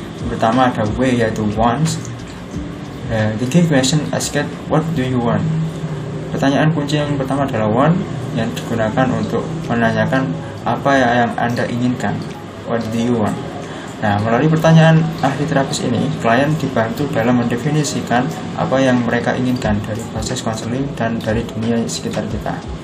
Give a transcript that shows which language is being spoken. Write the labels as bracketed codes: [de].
[id] Pertama ada W, yaitu wants. [en] The key question asked, what do you want? [id] Pertanyaan kunci yang pertama adalah want, yang digunakan untuk menanyakan apa yang Anda inginkan. [en] What do you want? [id] Nah, melalui pertanyaan ahli terapis ini, klien dibantu dalam mendefinisikan apa yang mereka inginkan dari proses konseling dan dari dunia sekitar kita.